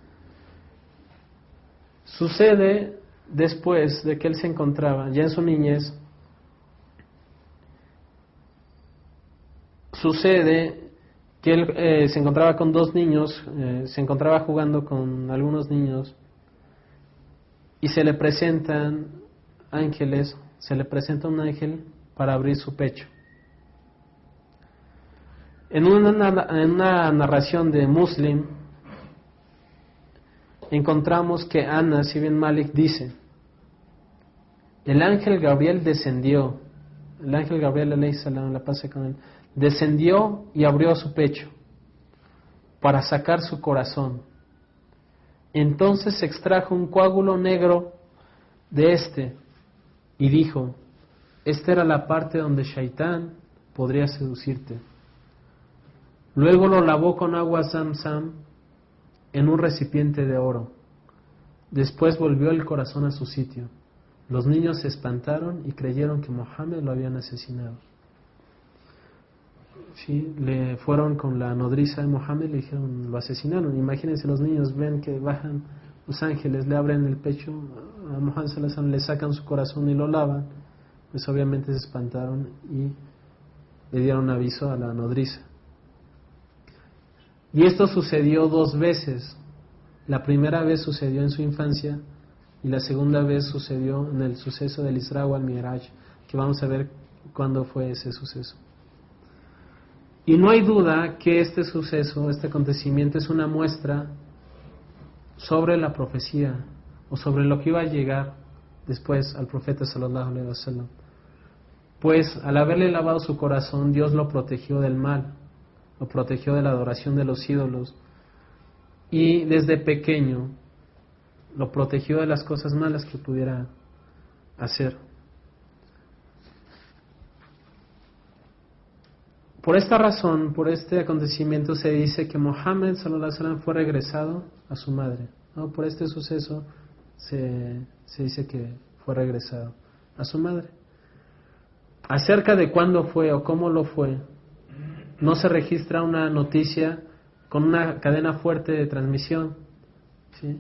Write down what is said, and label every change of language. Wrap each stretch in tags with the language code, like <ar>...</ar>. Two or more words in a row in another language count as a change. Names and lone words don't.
<es>Sucede después de que él se encontraba ya en su niñez, sucede que él se encontraba con dos niños, se encontraba jugando con algunos niños, y se le presentan ángeles, se le presenta un ángel para abrir su pecho. En una narración de Muslim encontramos que Anas ibn Malik dice: el ángel Gabriel descendió, el ángel Gabriel</es> <ar>عليه السلام,</ar> <es>la paz sea con él, descendió y abrió su pecho para sacar su corazón. Entonces se extrajo un coágulo negro de este y dijo: esta era la parte donde Shaitán podría seducirte. Luego lo lavó con agua Zamzam en un recipiente de oro. Después volvió el corazón a su sitio. Los niños se espantaron y creyeron que Mohammed lo habían asesinado. Sí, le fueron con la nodriza de Mohammed y le dijeron: lo asesinaron. Imagínense, los niños ven que bajan los ángeles, le abren el pecho a Mohammed</es> <ar>صلى الله عليه وسلم,</ar> <es>le sacan su corazón y lo lavan. Pues obviamente se espantaron y le dieron aviso a la nodriza. Y esto sucedió dos veces. La primera vez sucedió en su infancia y la segunda vez sucedió en el suceso del Isra wal Mi'raj, que vamos a ver cuándo fue ese suceso. Y no hay duda que este suceso, este acontecimiento, es una muestra sobre la profecía o sobre lo que iba a llegar después al profeta</es> <ar>صلى الله عليه وسلم.</ar> <es>Pues al haberle lavado su corazón, Dios lo protegió del mal, lo protegió de la adoración de los ídolos, y desde pequeño lo protegió de las cosas malas que pudiera hacer. Por esta razón, por este acontecimiento, se dice que Muhammad</es> <ar>صلى الله عليه وسلم</ar> <es>fue regresado a su madre, ¿no? Por este suceso se dice que fue regresado a su madre. Acerca de cuándo fue o cómo lo fue, no se registra una noticia con una cadena fuerte de transmisión, ¿sí?</es>